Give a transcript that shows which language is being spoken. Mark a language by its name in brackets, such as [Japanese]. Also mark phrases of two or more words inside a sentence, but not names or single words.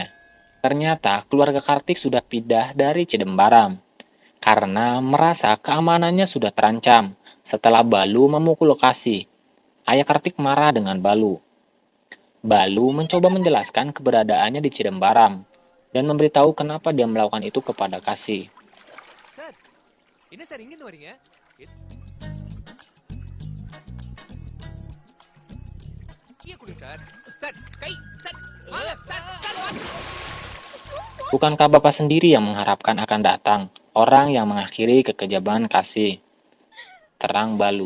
[Indonesian] Ternyata keluarga Kartik sudah pindah dari Cidembaram karena merasa keamanannya sudah terancam setelah Balu memukul Kasih. Ayah Kartik marah dengan Balu. Balu mencoba menjelaskan keberadaannya di Cidembaram dan memberitahu kenapa dia melakukan itu kepada Kasih. [Tamil] என்ன சார் இங்க இருந்து வரீங்க? [Indonesian] Bukankah Bapak sendiri yang mengharapkan akan datang orang yang mengakhiri kekejaman Kasih? Terang Balu.